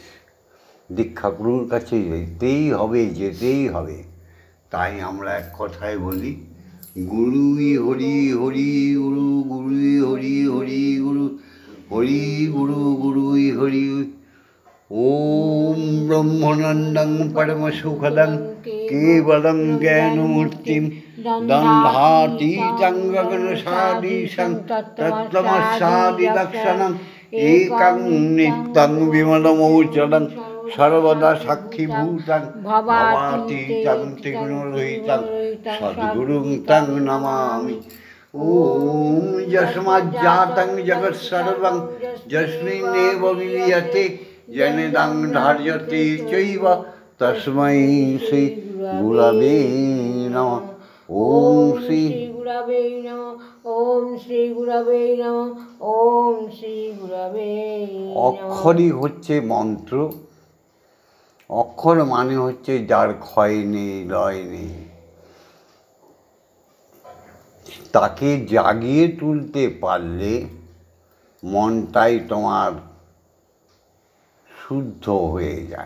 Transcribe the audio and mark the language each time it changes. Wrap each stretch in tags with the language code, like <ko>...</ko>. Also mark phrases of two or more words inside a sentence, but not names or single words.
<bn>দীক্ষাগুরুর কাছে যেতেই হবে। তাই আমরা এক কথায় বলি, গুরুই হরি হরি গুরু, গুরুই হরি হরি গুরু, হরি গুরু গুরুই হরি।</bn> <sa>ওম ব্রহ্মানন্দং পরম সুখদং কেবলং জ্ঞানমূর্তিম দন্ধাতীতং গগনসাদীশং তত্ত্বমস্যাদিলক্ষণং একং নিত্যং বিমলমৌচরং সর্বদা সাক্ষীভূতং ভবাতীতং ত্রিগুণরহিতং সদ্গুরুং তং নমামি। ওম যস্মাজ্জাতং জগৎসর্বং যস্মিন্নেব বিলীয়তে জনেদং ধার্যতে চৈব তস্मै শ্রী গুরবে নমঃ। ওম শ্রী গুরবে নমঃ। ওম শ্রী গুরবে নমঃ। ওম শ্রী গুরবে নমঃ।</sa> <bn>অক্ষরই হচ্ছে মন্ত্র। অক্ষর মানে হচ্ছে যার ক্ষয় নেই লয় নেই, তাকে জাগিয়ে তুলতে পারলে মনটাই তোমার শুদ্ধ হয়ে যায়।</bn>